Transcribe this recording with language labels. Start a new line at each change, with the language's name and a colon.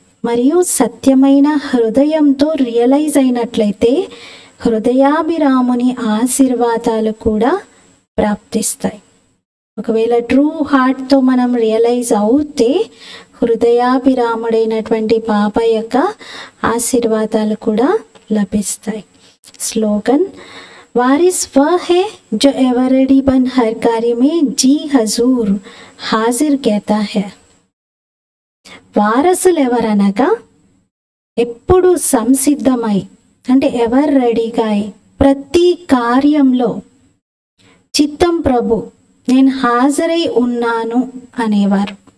Telugu: మరియు సత్యమైన హృదయంతో రియలైజ్ అయినట్లయితే హృదయాభిరాముని ఆశీర్వాదాలు కూడా ప్రాప్తిస్తాయి. ఒకవేళ ట్రూ హార్ట్తో మనం రియలైజ్ అవుతే హృదయాభిరాముడైనటువంటి బాబా యొక్క ఆశీర్వాదాలు కూడా లభిస్తాయి.
Hindi: స్లోగన్: वारिस वह है जो एवरेडी बन हर कार्य में जी हजूर हाजिर कहता है.
Telugu: వారసులు ఎవరనగా ఎప్పుడు సంసిద్ధమై, అంటే ఎవర్ రెడీగా ప్రతి కార్యంలో చిత్తం ప్రభు నేను హాజరై ఉన్నాను అనేవారు.